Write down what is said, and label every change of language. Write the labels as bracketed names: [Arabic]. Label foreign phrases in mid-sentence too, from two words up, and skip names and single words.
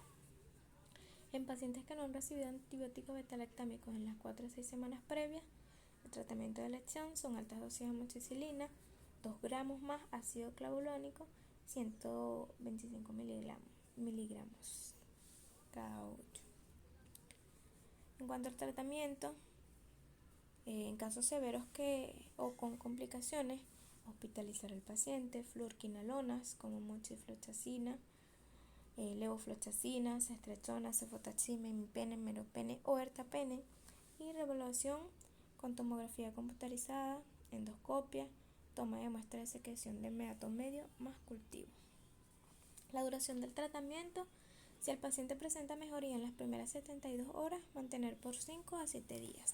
[Spanish] En pacientes que no han recibido antibióticos betalactámicos en las 4 a 6 semanas previas, el tratamiento de elección son altas dosis de amoxicilina, 2 gramos más ácido clavulánico, 125 miligramos cada 8. En cuanto al tratamiento, en casos severos o con complicaciones, hospitalizar al paciente, fluorquinolonas como moxifloxacina, levofloxacina, cestrexona, cefotaxime, imipene, meropenem o ertapenem, y reevaluación con tomografía computarizada, endoscopia, toma de muestra de secreción de meato medio más cultivo. La duración del tratamiento: si el paciente presenta mejoría en las primeras 72 horas, mantener por 5 a 7 días.